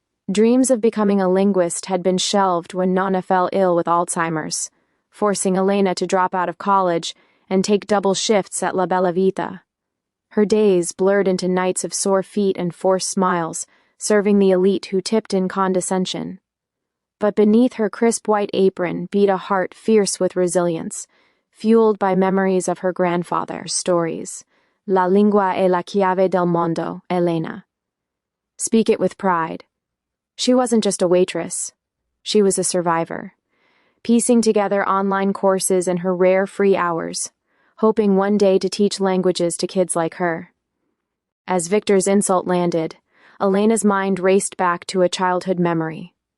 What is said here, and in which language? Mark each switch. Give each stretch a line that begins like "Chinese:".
English: Dreams of becoming a linguist had been shelved when Nonna fell ill with Alzheimer's, forcing Elena to drop out of college and take double shifts at La Bella Vita. Her days blurred into nights of sore feet and forced smiles, serving the elite who tipped in condescension. But beneath her crisp white apron beat a heart fierce with resilience, fueled by memories of her grandfather's stories.
Italian: La lingua è la chiave del mondo, Elena.
English: Speak it with pride. She wasn't just a waitress. She was a survivor, piecing together online courses in her rare free hours, hoping one day to teach languages to kids like her. As Victor's insult landed, Elena's mind raced back to a childhood memory.